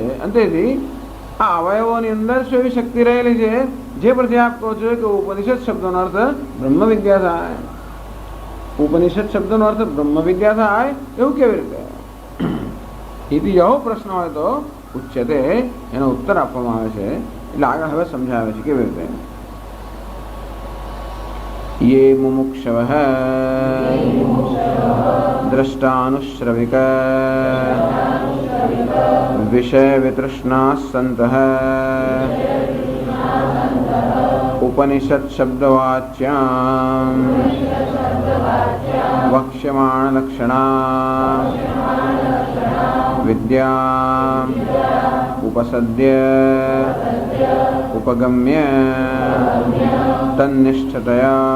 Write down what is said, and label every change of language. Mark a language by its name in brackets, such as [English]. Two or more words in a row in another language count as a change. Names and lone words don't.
[Gujarati] અને તેથી આ અવયવોની અંદર શું એવી શક્તિ રહેલી છે જે પરથી આપ કહો છો કે ઉપનિષદ શબ્દોનો અર્થ બ્રહ્મ વિદ્યા થાય. ઉપનિષદ શબ્દનો અર્થ બ્રહ્મ વિદ્યા થાય એવું કેવી રીતે? એથી એવો પ્રશ્ન હોય તો ઉચ્ચતે એનો ઉત્તર આપવામાં આવે છે. એટલે આગળ હવે સમજાવે છે કેવી રીતે. [Sanskrit] ये मुमुक्षवः द्रष्टानुश्रविक विषय वितृष्णाः सन्तः उपनिषद शब्दवाच्यां वक्ष्यमाण लक्षणा विद्याम् उपसद्य उपगम्य तन्निष्ठतया